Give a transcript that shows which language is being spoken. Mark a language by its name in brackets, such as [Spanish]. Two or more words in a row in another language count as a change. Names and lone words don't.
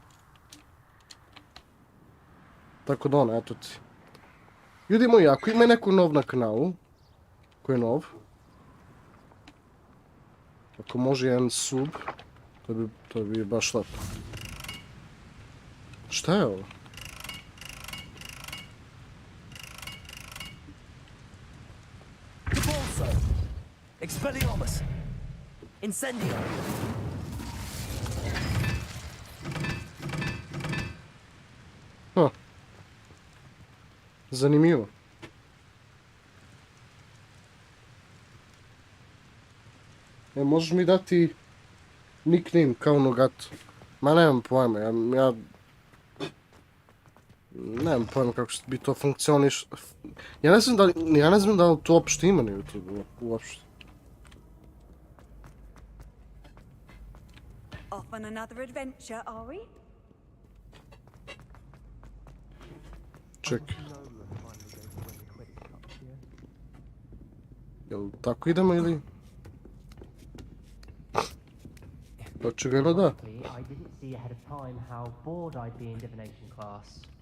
[Serbian] Tako da ono, eto ti. Ljudi moji, ako ima neko nov na kanalu, ko je nov, ako može jedan sub, to bi baš lepo. Šta je ovo? Repulso! Expelliarmus! Incendio! Zanimljivo. Možeš mi dati nickname kao Nogatu? Ma nemam pojma, ja nemam pojma kako bi to funkcioniš. Ja ne znam da li to uopšte ima na YouTube uopšte. [English] Off on another adventure, are we? [Serbian] Čekaj. Jel tako idemo ili? Očigledno da. [English] I didn't see ahead of time how bored I'd be in divination class.